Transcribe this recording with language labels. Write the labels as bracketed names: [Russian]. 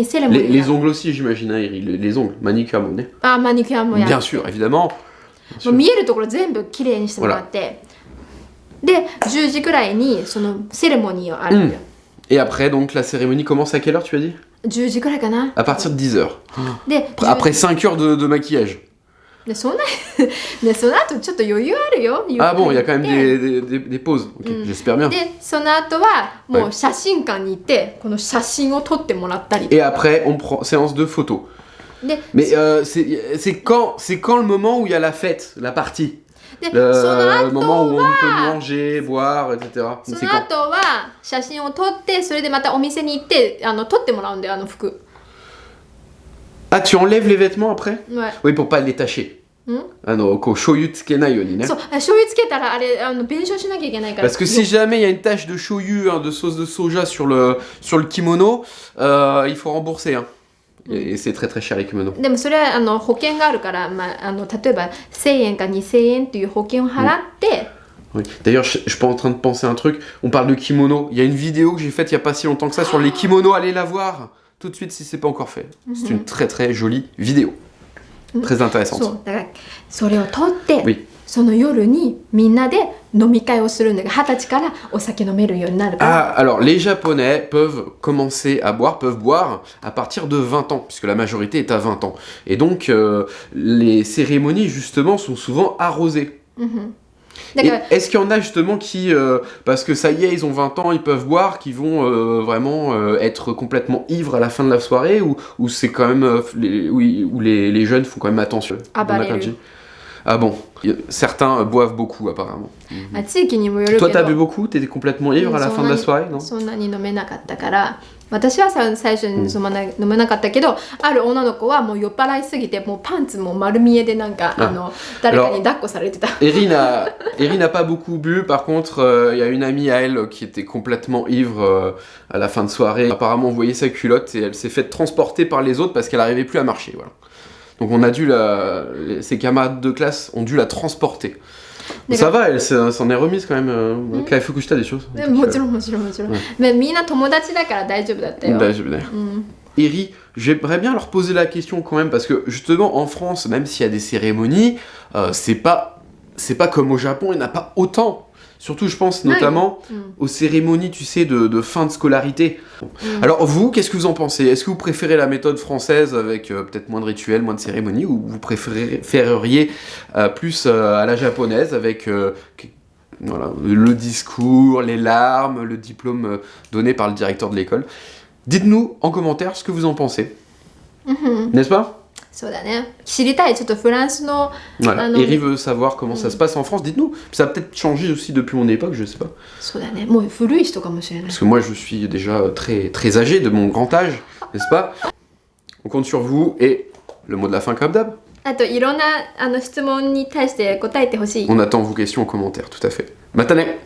[French] Les ongles aussi, j'imagine, hein, les ongles, manicure, bien sûr, évidemment. [Japanese] 見えるところ全部きれいにしてもらって、で10時くらいにそのセレモニーをあるんだよ。 [French] Et après, donc, la cérémonie commence à quelle heure, tu as dit? [Japanese] 10時くらいかな。 [French] À partir de 10h. [Japanese] で [French] Après 5 heures de maquillage. [Japanese] でその後ちょっと余裕あるよ。 [French] Ah bon, il y a quand même des pauses. Okay, j'espère bien. [Japanese] でその後はもう写真館に行ってこの写真を撮ってもらったり。 [French] Et après, on prend séance de photos. Mais c'est quand le moment où il y a la fête, la partie. Le moment où on peut manger, boire, etc. [Japanese] その後は写真を撮ってそれでまたお店に行って撮ってもらうんだよ服。 [French] Ah, tu enlèves les vêtements après? Ouais. Oui, pour pas les tacher. [Japanese] こう醤油つけないようにね。そう、醤油つけたらあれ弁償しなきゃいけないから。 [French] Parce que si jamais il y a une tache de shoyu, de sauce de soja sur le kimono, il faut rembourser. Hein. Et c'est très très cher les kimonos. [Japanese] でもそれは保険があるから、例えば1000円か2000円っていう保険を払って。 [French] Oui. D'ailleurs, je suis pas en train de penser à un truc. On parle de kimono. Il y a une vidéo que j'ai faite il y a pas si longtemps que ça sur les kimonos. Allez la voir tout de suite si c'est pas encore fait. C'est une très très jolie vidéo. Très intéressante. [Japanese] そうだからそれを撮って、 [French] Oui. [Japanese] その夜にみんなで飲み会をするんだけど、20歳からお酒飲めるようになるから。 [French] Ah, alors les Japonais peuvent commencer à boire, peuvent boire à partir de 20 ans, puisque la majorité est à 20 ans. Et donc, les cérémonies, justement, sont souvent arrosées. Et est-ce qu'il y en a justement qui, parce que ça y est, ils ont 20 ans, ils peuvent boire, qui vont vraiment être complètement ivres à la fin de la soirée, ou c'est quand même, où les jeunes font quand même attention? Ah bon, certains boivent beaucoup apparemment. Toi, t'as bu beaucoup? T'étais complètement ivre à la fin de la soirée, non? [Japanese] そんなに飲めなかったから。私は最初に飲めなかったけど、ある女の子はもう酔っ払いすぎてもうパンツも丸見えでなんか誰かに抱っこされてた。 [French] Eri n'a pas beaucoup bu, par contre il y a une amie à elle qui était complètement ivre à la fin de soirée. Apparemment on voyait sa culotte et elle s'est fait transporter par les autres parce qu'elle n'arrivait plus à marcher. Voilà. Donc on a dû ses camarades de classe ont dû la transporter. Ça va, elle s'en est remise quand même. Kai Fukushita des choses. [Japanese] もちろんもちろんもちろん。みんな友達だから大丈夫だったよ。 [French] Eri, j'aimerais bien leur poser la question quand même parce que justement en France, même s'il y a des cérémonies, c'est pas comme au Japon, il n'y en a pas autant. Surtout, je pense notamment aux cérémonies, tu sais, de fin de scolarité. Alors vous, qu'est-ce que vous en pensez? Est-ce que vous préférez la méthode française avec peut-être moins de rituels, moins de cérémonies, ou vous préféreriez plus à la japonaise avec voilà, le discours, les larmes, le diplôme donné par le directeur de l'école? Dites-nous en commentaire ce que vous en pensez. N'est-ce pas? [Japanese] そうだね。知りたいちょっとフランスの [French] Voilà. Eri veut savoir comment ça se passe en France. Dites-nous. Ça a peut-être changé aussi depuis mon époque, je sais pas. [Japanese] そうだね。もう古い人かもしれない。 [French] Parce que moi, je suis déjà très très âgé de mon grand âge, n'est-ce pas? On compte sur vous et le mot de la fin comme d'hab. [Japanese] あといろんな質問に対して答えてほしい。 [French] On attend vos questions en commentaire, tout à fait. Matane.